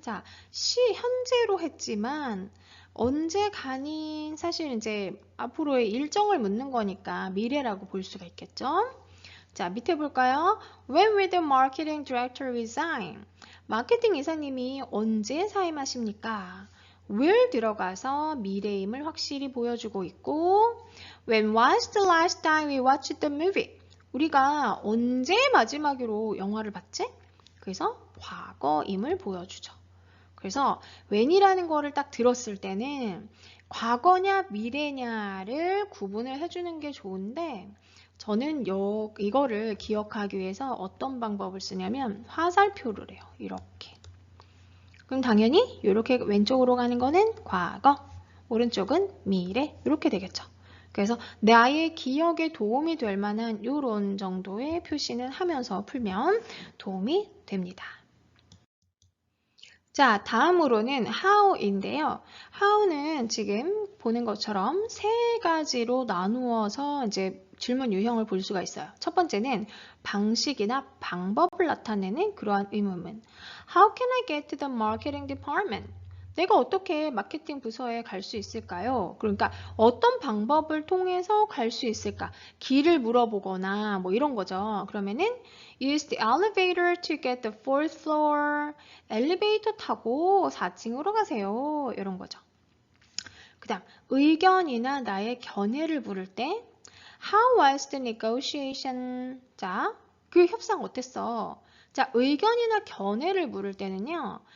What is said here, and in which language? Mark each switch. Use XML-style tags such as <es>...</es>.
<ko>자, 현재로 했지만 언제 가니? 사실 이제 앞으로의 일정을 묻는 거니까 미래라고 볼 수가 있겠죠? 자, 밑에 볼까요?</ko> <en>When will the marketing director resign?</en> <ko>마케팅 이사님이 언제 사임하십니까?</ko> <en>will</en> <ko>들어가서 미래임을 확실히 보여주고 있고</ko> <en>When was the last time we watched the movie?</en> <ko>우리가 언제 마지막으로 영화를 봤지? 그래서 과거임을 보여주죠. 그래서 when이라는 거를 딱 들었을 때는 과거냐 미래냐를 구분을 해주는 게 좋은데 저는 이거를 기억하기 위해서 어떤 방법을 쓰냐면 화살표를 해요. 이렇게. 그럼 당연히 이렇게 왼쪽으로 가는 거는 과거, 오른쪽은 미래 이렇게 되겠죠. 그래서 나의 기억에 도움이 될 만한 이런 정도의 표시는 하면서 풀면 도움이 됩니다. 자, 다음으로는 how인데요. how는 지금 보는 것처럼 세 가지로 나누어서 이제 질문 유형을 볼 수가 있어요. 첫 번째는 방식이나 방법을 나타내는 그러한 의문문.</ko> <en>How can I get to the marketing department?</en> <ko>내가 어떻게 마케팅 부서에 갈 수 있을까요? 그러니까 어떤 방법을 통해서 갈 수 있을까? 길을 물어보거나 뭐 이런 거죠. 그러면은</ko> <en>use the elevator to get the fourth floor.</en> <ko>엘리베이터 타고 4층으로 가세요. 이런 거죠. 그 다음 의견이나 나의 견해를 물을 때</ko> <en>How was the negotiation?</en> <ko>자, 그 협상 어땠어? 자, 의견이나 견해를 물을 때는요.</ko>